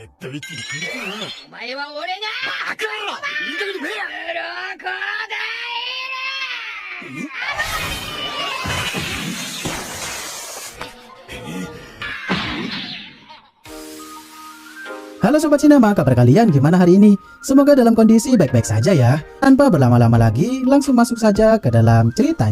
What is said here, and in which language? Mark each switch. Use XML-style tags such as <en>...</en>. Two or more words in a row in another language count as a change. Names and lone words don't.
<ja>言ってくれたな。お前は俺がバカ野郎、いい加減にべえや。鱗だ</ja> <id>Halo Sobat Sinema, kabar kalian gimana hari ini? Semoga dalam kondisi baik-baik saja ya. Tanpa berlama-lama lagi, langsung masuk saja ke dalam ceritanya.</id>